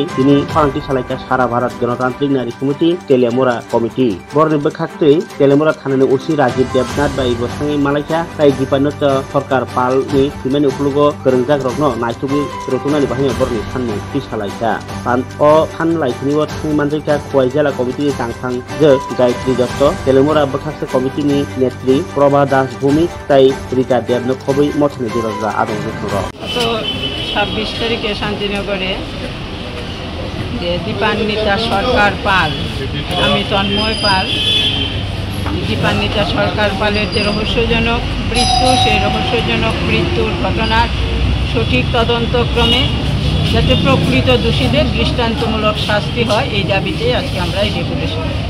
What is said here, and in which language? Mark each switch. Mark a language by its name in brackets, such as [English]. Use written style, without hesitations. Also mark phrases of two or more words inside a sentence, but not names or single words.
[Kok Borok] दिनै फालांगि सालायका सारा भारत गणतांत्रिक नारी समिति तेलियामुरा कमिटि बरनि बखाक्तै तेलियामुरा थानानि ओसि राजीव देवनाथ बाई बसाङै मालायका ताइ दिपानो सरकार पालनि थैमानि उपलुगो गोरोंजाक रखनो नायथुगै रतुनानि बाहाय बरनि साननि पिसालायका पान अ फान लाइखनिबो थैमानजैका खवाइजाला कमिटिनि तांथां जो गायत्री दत्त तेलियामुरा बखाक्से कमिटिनि नेत्री प्रभा दास भूमिक ताइ रीता देवनो खबै मथनि बिरजा आदं जथुर [Bangla] তো 26 তারিখে শান্তিনগরে যে দীপান্বিতা সরকার পাল আমি তন্ময় পাল দীপান্বিতা সরকার পালের যে রহস্যজনক মৃত্যু সেই রহস্যজনক মৃত্যুর ঘটনার সঠিক তদন্তক্রমে যাতে প্রকৃত দোষীদের দৃষ্টান্তমূলক শাস্তি হয় এই দাবিতে আজকে আমরা এই ডেপুটেশন